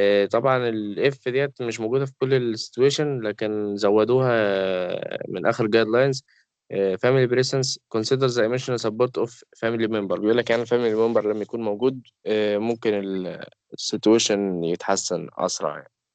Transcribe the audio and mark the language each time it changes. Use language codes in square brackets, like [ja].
[ar] طبعا الاف ديت مش موجودة في كل السيتويشن لكن زودوها من آخر جايد لاينز. [en] family presence consider the emotional support of family member. [ar] بيقول لك يعني family member لما يكون موجود ممكن السيتويشن يتحسن أسرع يعني.